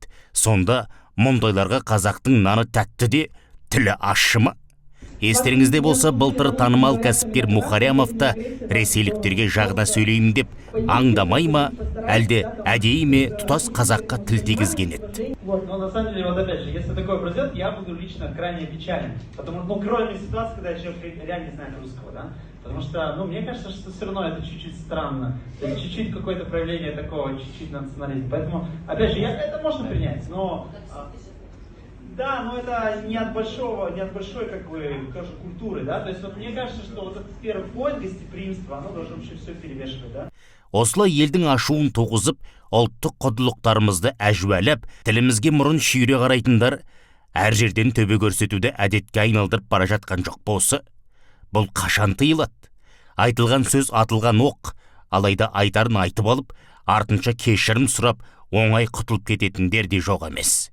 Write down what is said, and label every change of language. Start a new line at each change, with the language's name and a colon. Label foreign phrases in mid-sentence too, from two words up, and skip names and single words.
Kazakh: Сонда мұндайларға қазақтың наны тәтті де, тілі ащы ма? Естеріңізде болса, былтыр танымал кәсіпкер Мухарямов та ресейліктерге жағына сөйлеймін деп аңдамай ма, әлде әдейі ме тұтас қазаққа тіл тигізген еді.
Russian: Но на самом деле, вот опять же, если такое произойдет, я буду лично крайне печален. Потому что, кроме ситуации, когда человек реально не знает русского, да? Потому что, мне кажется, что все равно это чуть-чуть странно. Чуть-чуть какое-то проявление такого, чуть-чуть национализма. Поэтому, опять же, это можно принять, но... Да, но это не от большой, как бы, тоже культуры, да, то есть вот мне кажется, что вот этот первый point гостеприимства, оно должно вообще все перевешивать, да.
Kazakh: Осылай елдің ашуын тоғызып, ұлттық құндылықтарымызды әжуәләп, тілімізге мұрын шүйре қарайтындар әр жерден төбе көрсетуді әдетке айналдырып бара жатқан жоқ болса, бұл қашан тыйылады? Айтылған сөз атылған оқ, алайда айтарын айтып алып, артынша кешірім сұрап, оңай құтылып кететіндер де жоқ емес.